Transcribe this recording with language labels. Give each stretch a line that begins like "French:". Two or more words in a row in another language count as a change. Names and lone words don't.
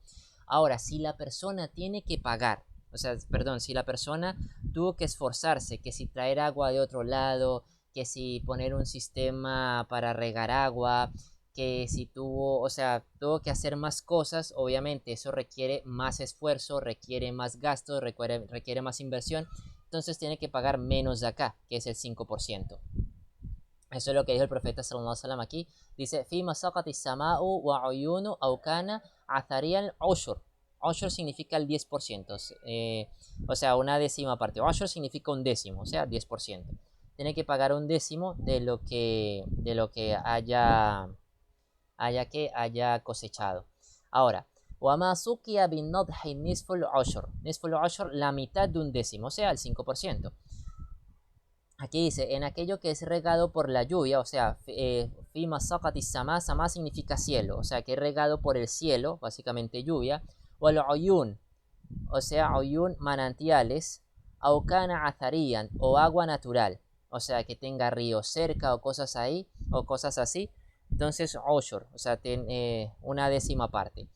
Spanish: Ahora, si la persona tiene que pagar, o sea, perdón, si la persona tuvo que esforzarse, que si traer agua de otro lado, que si poner un sistema para regar agua, que si tuvo, o sea, tuvo que hacer más cosas, obviamente eso requiere más esfuerzo, requiere más gasto, requiere más inversión, entonces tiene que pagar menos de acá, que es el 5%. Eso es lo que dijo el profeta
Arabic: صلى الله عليه وسلم
Spanish: aquí. Dice,
Arabic: فيما سقت السماء والعيون أو كان عثريا العشر.
Spanish: Ushur significa el 10%. O sea, una décima parte. Ushur significa un décimo, o sea, 10%. Tiene que pagar un décimo de lo que haya cosechado. Ahora,
Arabic: وما سقي بالنضح نصف العشر. نصف العشر,
Spanish: la mitad de un décimo, o sea, el 5%. Aquí dice, en aquello que es regado por la lluvia, o sea,
Arabic: فيما سقت السماء,
Spanish: sama significa cielo, o sea, que es regado por el cielo, básicamente lluvia, o el oyun, o sea, oyun, manantiales,
Arabic: أو كان عثريا,
Spanish: o agua natural, o sea, que tenga río cerca o cosas ahí, o cosas así, entonces oshur, o sea, una décima parte.